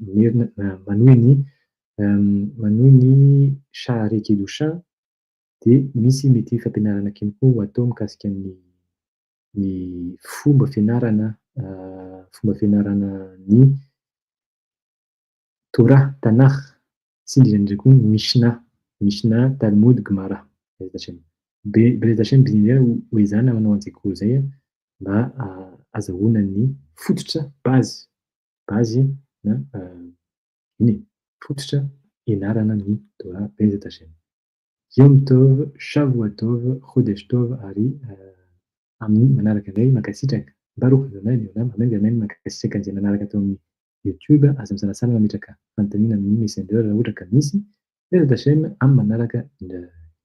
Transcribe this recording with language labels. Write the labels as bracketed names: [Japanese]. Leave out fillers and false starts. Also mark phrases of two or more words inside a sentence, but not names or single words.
[Malagasy] manohy ny Shahare Kedusha dia misy mety fampianarana kely koa ho atao mikasika ny fomba fianarana ny Torah, Tanakh sy indrindra koa ny Mishna, Talmud, Gemara. [Hebrew] בעזרת השם. בעזרת השם [Malagasy] indrindra ho ezahana manao an-tsekoly izay mba ahazoana ny fototra bazy na fototra ianarana ny Torah. [Hebrew] בעזרת השם. יום טוב, שבוע טוב, חודש טוב [Malagasy] ary amin'ny manaraka indray mankasitraka [Hebrew] ברוך אדני לעולם אמן אמן [Malagasy] mankasitraka an'izay manaraka atao amin'ny YouTube aza misalasala mametraka fanontaniana amin'ny messenger raha ohatra ka misy. [Hebrew] בעזרת השם [Malagasy] amin'ny manaraka indray.